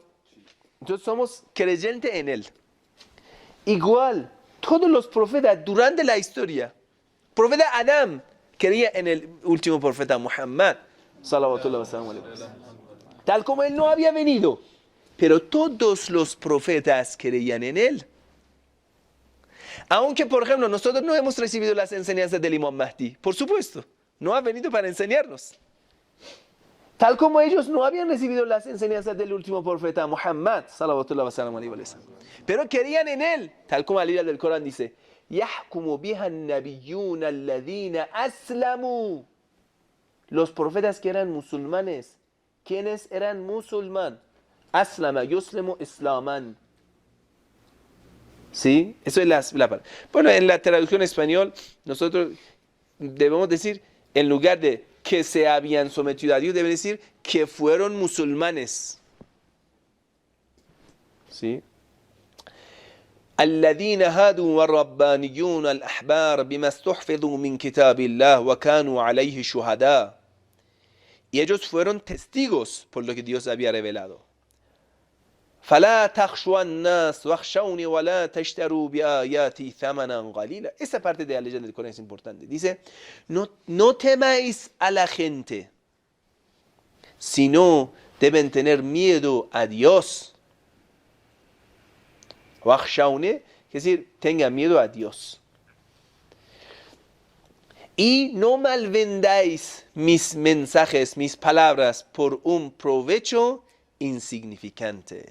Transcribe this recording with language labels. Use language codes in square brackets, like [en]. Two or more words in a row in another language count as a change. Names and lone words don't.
[es] Entonces somos creyentes en él. Igual, todos los profetas durante la historia, el profeta Adam creía en el último profeta Muhammad, tal como él no había venido, pero todos los profetas creían en él. Aunque, por ejemplo, nosotros no hemos recibido las enseñanzas del Imam Mahdi, por supuesto, no ha venido para enseñarnos. Tal como ellos no habían recibido las enseñanzas del último profeta Muhammad, [ar] صلى الله عليه وسلم, [es] pero querían en él, tal como al del Corán dice, [ar] يَحْكُمُ بِهَا النَّبِيُّونَ الَّذِينَ أَسْلَمُوا. [es] Los profetas que eran musulmanes, ¿quiénes eran musulmanes? [ar] أسلم، يسلم، إسلاما. [es] ¿Sí? Eso es la palabra. Bueno, en la traducción español, nosotros debemos decir, en lugar de que se habían sometido a Dios, debe decir que fueron musulmanes. ¿Sí? [ar] الذين هادوا والربانيون الأحبار بما استحفظوا من كتاب الله وكانوا عليه شهداء. [es] Y ellos fueron testigos por lo que Dios había revelado. [ar] فلا تخشوا الناس واخشوني ولا تشتروا بآياتي ثمنا قليلا. [es] Esa parte de la leyenda del Corán es importante. Dice, no temáis a la gente, sino deben tener miedo a Dios. واخشوني, es decir, tengan miedo a Dios. Y no malvendáis mis mensajes, mis palabras, por un provecho insignificante.